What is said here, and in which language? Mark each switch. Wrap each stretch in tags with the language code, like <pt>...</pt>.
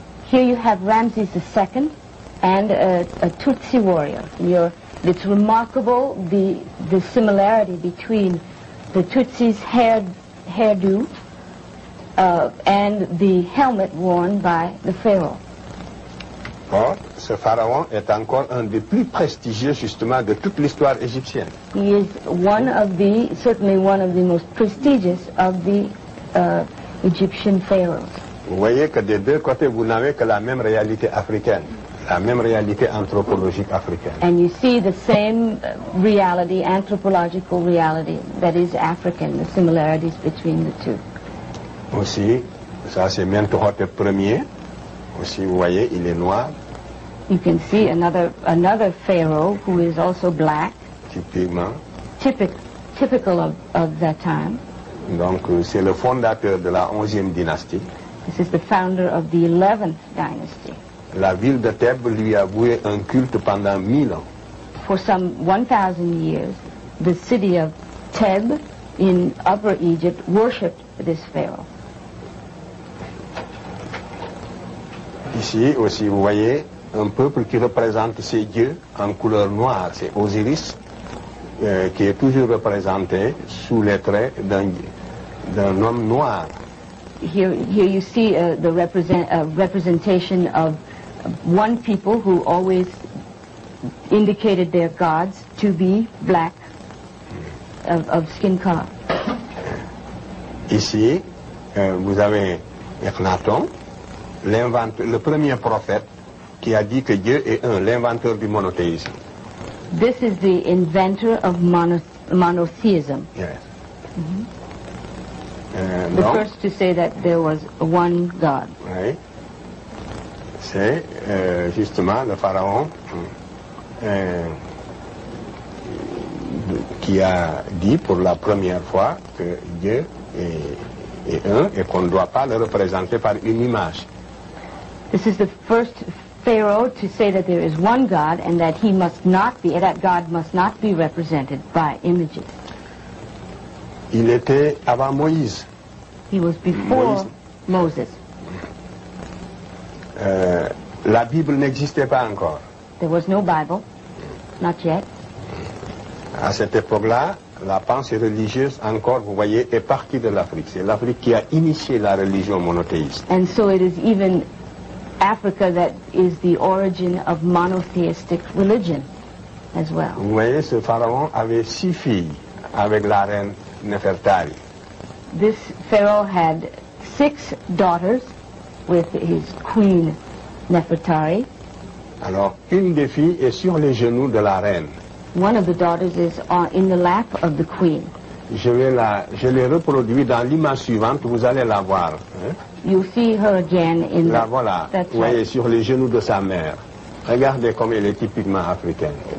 <en>Here you have Ramses II and a Tutsi warrior. It's remarkable the similarity between the Tutsi's hairdo and the helmet worn by the pharaoh.</en> <fr>Or, ce pharaon est encore un des plus prestigieux justement de toute l'histoire égyptienne.</fr> <en>He is certainly one of the most prestigious of the Egyptian pharaohs.</en> <fr>Vous voyez que des deux côtés, vous n'avez que la même réalité africaine, la même réalité anthropologique africaine.</fr> <en>And you see the same reality, anthropological reality, that is African, the similarities between the two.</en> <fr>Aussi, ça c'est Mentuhotep Ier. Aussi, vous voyez, il est noir.</fr> <en>You can see another pharaoh who is also black.</en> <fr>Typiquement.</fr> <en>Typical of that time.</en> <fr>Donc c'est le fondateur de la 11e dynastie.</fr> <en>This is the founder of the 11th dynasty.</en> <fr>La ville de Thèbes lui a voué un culte pendant 1000 ans.</fr> <en>For some 1,000 years, the city of Thebes in Upper Egypt worshipped this pharaoh.</en> <fr>Ici aussi, vous voyez un peuple qui représente ces dieux en couleur noire. C'est Osiris qui est toujours représenté sous les traits d'un homme noir.</fr> <en>Here you see the representation of one people who always indicated their gods to be black, of skin color.</en> <fr>Ici, vous avez Akhenaton, le premier prophète qui a dit que Dieu est un, l'inventeur du monothéisme.</fr> <en>This is the inventor of monotheism. Yes. The first to say that there was one God.</en> <fr>Oui. C'est justement le pharaon qui a dit pour la première fois que Dieu est un et qu'on ne doit pas le représenter par une image.</fr> <en>This is the first Pharaoh to say that there is one God and that that God must not be represented by images.</en> <fr>Il était avant Moïse.</fr> <en>He was before Moses.</en> <fr>La Bible n'existait pas encore.</fr> <en>There was no Bible, not yet.</en> <fr>À cette époque-là, la pensée religieuse, encore, vous voyez, est partie de l'Afrique. C'est l'Afrique qui a initié la religion monothéiste.</fr> <en>And so it is even Africa that is the origin of monotheistic religion as well.</en> <fr>Vous voyez, ce pharaon avait 6 filles avec la reine Nefertari.</fr> <en>This pharaoh had 6 daughters with his queen Nefertari.</en> <fr>Alors, une des filles est sur les genoux de la reine.</fr> <en>One of the daughters is in the lap of the queen.</en> <fr>Je l'ai reproduit dans l'image suivante, vous allez la voir. Hein?</fr> <en>You see her again in</en> <fr>la voilà, vous voyez, sur les genoux de sa mère. Regardez comme elle est typiquement africaine.</fr>